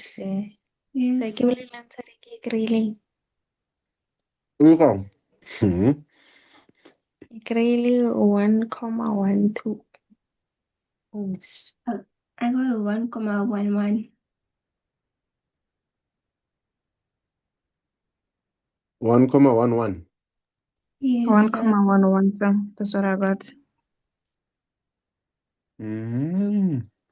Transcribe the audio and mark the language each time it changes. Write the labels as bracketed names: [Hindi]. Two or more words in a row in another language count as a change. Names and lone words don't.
[English] Yes. [Southern Sotho] sa ke bolelang tshware ke e kry-ileng. [English] Income. [Southern Sotho] Ke kry-ile 1,12. [English] Oops. I got 1,11. 1,11. Yes, sir. 1,11, so that's what I got. Mm.